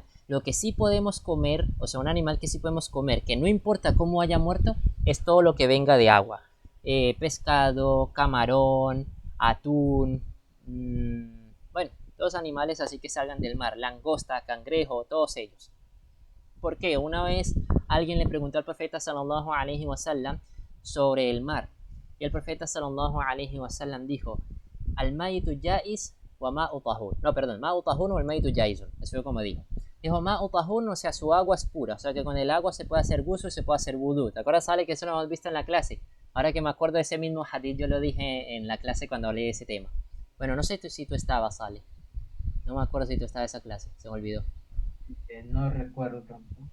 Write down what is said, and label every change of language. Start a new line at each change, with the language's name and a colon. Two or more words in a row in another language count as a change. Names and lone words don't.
Spanish: Lo que sí podemos comer, o sea, un animal que sí podemos comer, que no importa cómo haya muerto, es todo lo que venga de agua. Pescado, camarón, atún, bueno, todos animales así que salgan del mar, langosta, cangrejo, todos ellos. Porque una vez alguien le preguntó al profeta
Arabic: صلى الله عليه وسلم
Spanish: sobre el mar, y el profeta
Arabic: صلى الله عليه وسلم
Spanish: dijo:
Arabic: الميت جيس وماء طهور.
Spanish: No, perdón,
Arabic: ماء طهور
Spanish: o el
Arabic: ميت جيسن.
Spanish: Eso fue como dijo. Dijo
Arabic: ماء طهور,
Spanish: o sea, su agua es pura, o sea que con el agua se puede hacer gusto y se puede hacer vudú. ¿Te acuerdas, Ale, que eso lo hemos visto en la clase? Ahora que me acuerdo de ese mismo hadith, yo lo dije en la clase cuando hablé de ese tema. Bueno, no sé si tú estabas, Ale. No me acuerdo si tú estabas en esa clase, se me olvidó. No recuerdo tampoco.